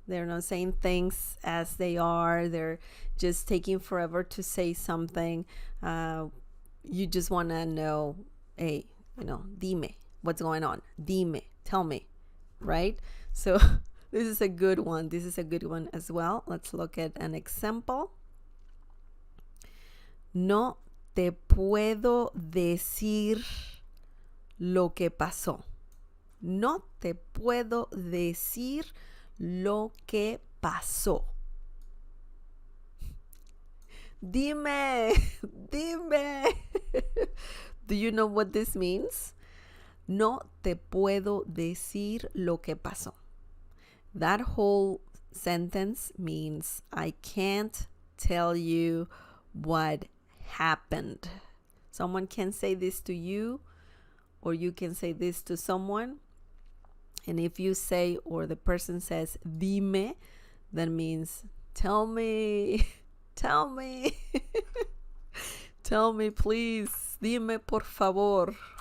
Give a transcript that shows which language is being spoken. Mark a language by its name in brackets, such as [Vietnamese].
[English] They're not saying things as they are. They're just taking forever to say something. You just want to know, hey, dime, what's going on? Dime, tell me, right? So this is a good one. This is a good one as well. Let's look at an example. [Spanish] No te puedo decir lo que pasó. No te puedo decir lo que pasó. Dime, dime. [English] Do you know what this means? [Spanish] No te puedo decir lo que pasó. [English] That whole sentence means I can't tell you what happened. Someone can say this to you, or you can say this to someone. And if you say, or the person says, dime, that means tell me, tell me, tell me, please, [Spanish] dime por favor.